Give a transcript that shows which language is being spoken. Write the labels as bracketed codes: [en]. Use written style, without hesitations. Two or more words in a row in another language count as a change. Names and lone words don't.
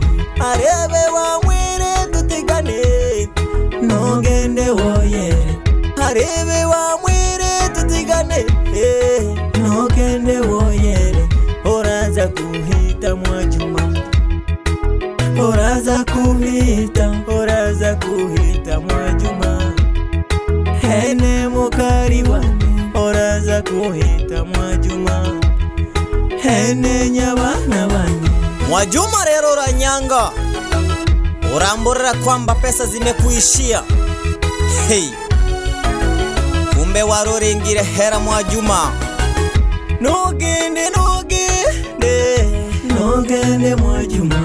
[kuj] Arebe wamwire tutigane nogende woyere. Arebe wamwire tutigane nogende woyere. Oraza kuhita Mwajuma. Oraza kuhita, oraza kuhita Mwajuma. Hene mukari wane oraza kuhita Mwajuma. Hene nyabana wane. Mwajuma rero ranyanga. [sw] Uramborera kwamba pesa zimekuishia. [kuj] Hey kumbe warorengire hera Mwajuma. Nogende nogende nogende Mwajuma.